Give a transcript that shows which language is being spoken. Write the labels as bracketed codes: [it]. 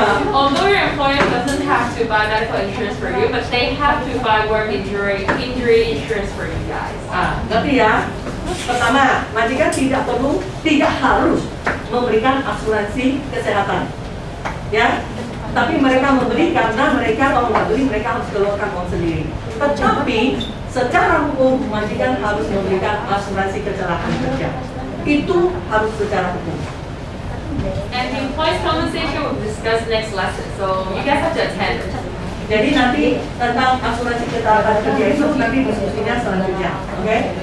[en] Although your employer doesn't have to buy medical insurance for you, but they have to buy work injury insurance for you guys. [id] Ngerti ya? Pertama, majikan tidak harus memberikan asuransi kesehatan. Ya, tapi mereka memberi karena mereka kalau nggak beli mereka harus keluarkan uang sendiri. Tetapi secara hukum majikan harus memberikan asuransi kecelakaan kerja. Itu harus secara hukum. [en] And the employees compensation we'll discuss next lesson, so you guys have to attend. [id] Jadi nanti tentang asuransi kecelakaan kerja itu nanti diskusinya selanjutnya, oke?